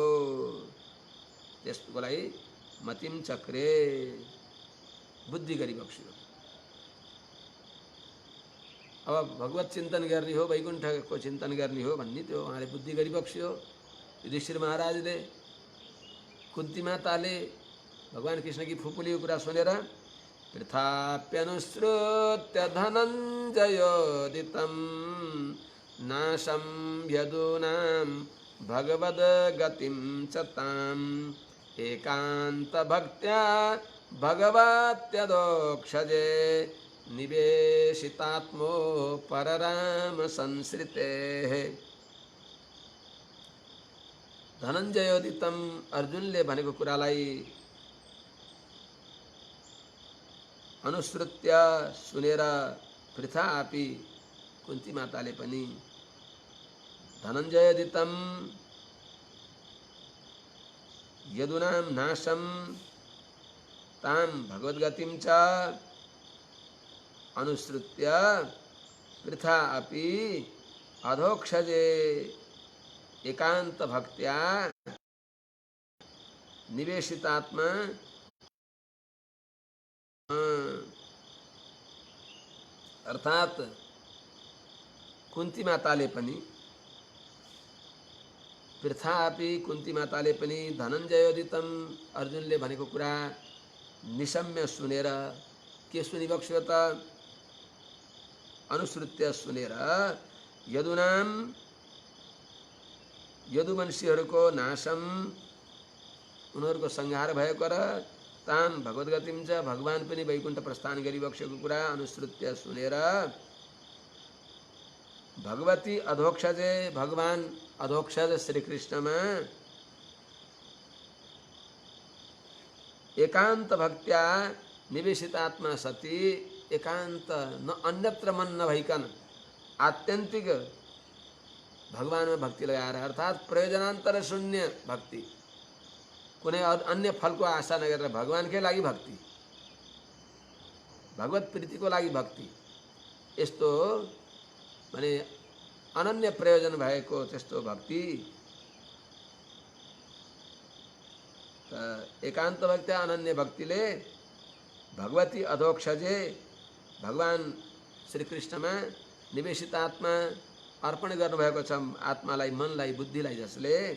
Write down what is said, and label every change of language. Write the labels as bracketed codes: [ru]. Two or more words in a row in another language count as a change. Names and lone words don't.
[ne] त्यसको लागि [sa] मतिम चक्रे [ne] बुद्धि गरिबक्स्यो। अब भगवत चिन्तन गर्ने हो वैकुण्ठको चिन्तन गर्ने हो भन्ने त्यो उहाँले बुद्धि गरिबक्स्यो। युधिष्ठिर महाराजले कुन्ती माताले भगवान कृष्णकी फुपूलीको कुरा सुनेर [sa] पृथाप्यनुसृत्य धनञ्जयोदितं नाशं यदूनां भगवद्गतिं च ताम् एकान्तभक्त्या भगवत्यदोक्षजे निवेशितात्मो परराम संसृतेः। [ne] धनञ्जयोदितं अर्जुनले भनेको कुरालाई अनुसृत्य सुनेर [sa] पृथा आपी [ne] कुन्ती माताले पनि धनञ्जयोदितं [sa] यदूनां नाशं तां भगवद्गतिं च अनुसृत्य पृथा अपि अधोक्षजे एकांत भक्त्या [ne] निवेशितात्मा अर्थात कुन्ती माताले पनि [sa] पृथा अपि [ne] कुन्ती माताले पनि धनञ्जयोदितं अर्जुनले भनेको कुरा निशम्य सुनेर के सुनिबक्स्यो त अनुसृत्य सुनेर यदूनां यदुवंशीहरूको नाशम उनीहरूको संहार भएको र [sa] ताम भगवत गतिम च [ne] भगवान पनि वैकुण्ठ प्रस्थान गरिबक्सेको कुरा अनुश्रुत्य सुनेर [sa] भगवती अधोक्षजे [ne] भगवान अधोक्षज श्रीकृष्णमा [sa] एकांत भक्त्या निवेशितात्मा सती [ne] एकांत न अन्यत्र मन नभइकन आत्यन्तिक भगवान में भक्ति लगाएर अर्थात प्रयोजनान्तर शून्य भक्ति कुनै अन्य फलको आशा नगरेर भगवानकै लागि भक्ति भगवत प्रीतिको लागि भक्ति यस्तो माने अनन्य प्रयोजन भएको त्यस्तो भक्ति एकांत भक्ति अनन्य भक्तिले [sa] भगवती अधोक्षजे [ne] भगवान श्रीकृष्णमा निवेशित आत्मा अर्पण गर्नुभएको छ आत्मालाई मनलाई बुद्धिलाई जसले